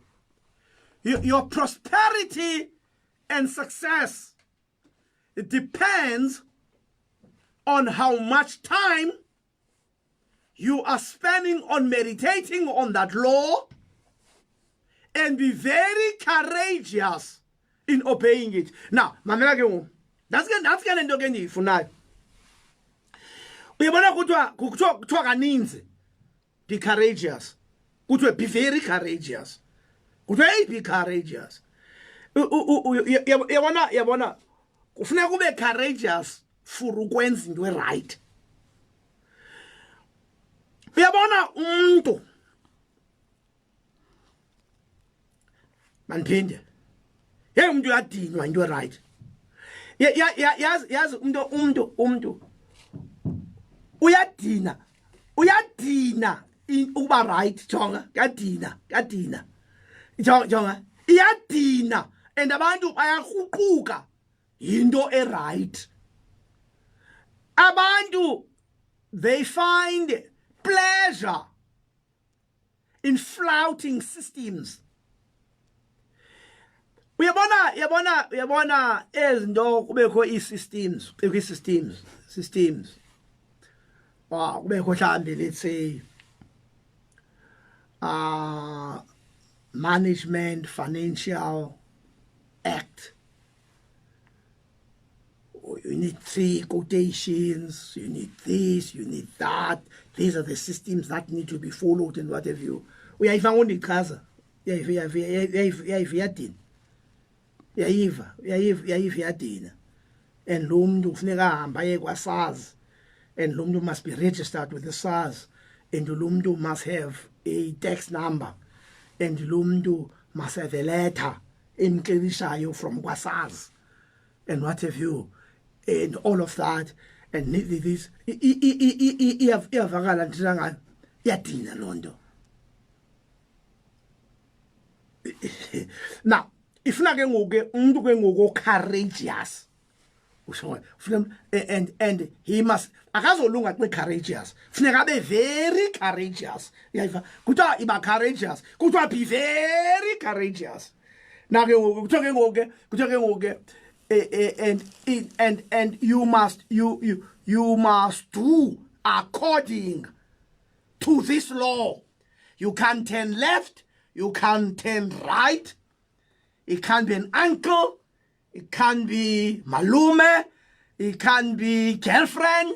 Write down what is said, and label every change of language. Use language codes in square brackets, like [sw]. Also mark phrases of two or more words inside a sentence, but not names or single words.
[en] Your prosperity and success, it depends on how much time you are spending on meditating on that law, and be very courageous in obeying it. Now, [xh] mamela ke ngoku, that's ke lento ke ndiyifunayo. Uyabona kuthiwa kaninzi [en] be courageous. [xh] Kuthiwa [en] be very courageous. Kuthiwa be courageous. [xh] Uyabona kufuneka ube [en] courageous for [xh] ukwenza into right. Uyabona umuntu manphinde umuntu uyadinwa into right. Yazi umuntu uyadina ukuba right. Jonga yadina jonga iyadina, and abantu bayahuquka into right. Abantu, [en] they find pleasure in flouting systems. [xh] Uyabona ezinto kubekho systems. Wow, kubekho mhlambe, [en] let's say Management Financial Act. You need 3 quotations, you need this, you need that. These are the systems that need to be followed and what have you. [xh] Uyayiva ngondichaza. Uyayiva. And lo muntu kufuneka ahamba aye kwa-SARS. [en] And [xh] lo muntu [en] must be registered with the SARS. And [xh] lo muntu [en] must have a tax number. And [xh] lo muntu [en] must have a letter emxelishayo from kwa-SARS. And what have you. And all of that, and this [xh] iyavakala nje iyadina loo nto. Now ifuna ke ngoku umuntu ke ngoku [en] courageous, and he must [xh] akazolunga xa courageous, funeka abe [en] very courageous. [xh] Uyayiva kuthiwa iba courageous, kuthiwa [en] be very courageous. Now [xh] ke ngoku kuthiwa ke ngoku [en] and you must do according to to this law. You can't turn left, you can't turn right. It can be an uncle, it can be malume, it can be girlfriend.